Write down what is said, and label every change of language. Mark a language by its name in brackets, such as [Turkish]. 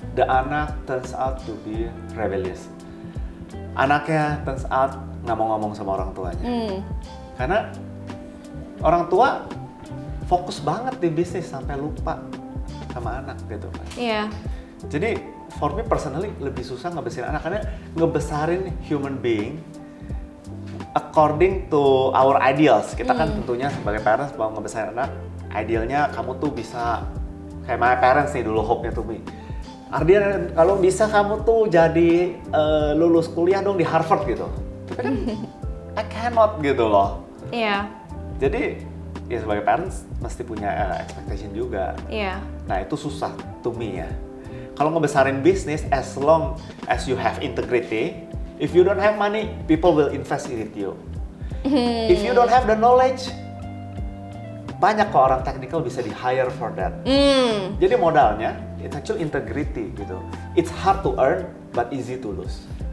[English] The anak turns out to be rebellious. [Indonesian] Anaknya turns out nggak mau ngomong sama orang tuanya. Karena orang tua fokus banget di bisnis sampai lupa sama anak gitu kan. Iya. Jadi [English] for me personally [Indonesian] lebih susah ngebesarin anak, karena ngebesarin [English] human being according to our ideals. [Indonesian] Kita kan tentunya sebagai parents mau ngebesarin anak, idealnya kamu tuh bisa kayak [English] my parents [Indonesian] nih dulu, hope-nya tuh me. Ardian, kalau bisa kamu tuh jadi lulus kuliah dong di Harvard gitu. Tapi kan [English] I cannot [Indonesian] gitu loh. Iya. Jadi ya sebagai parents mesti punya expectation juga. Iya. Nah itu susah to me ya. Kalau ngebesarin bisnis, [English] as long as you have integrity, if you don't have money, people will invest in you. If you don't have the knowledge, [Indonesian] banyak kok orang technical bisa di hire [English] for that. [Indonesian] Jadi modalnya, [English] it's actually integrity gitu. It's hard to earn, but easy to lose.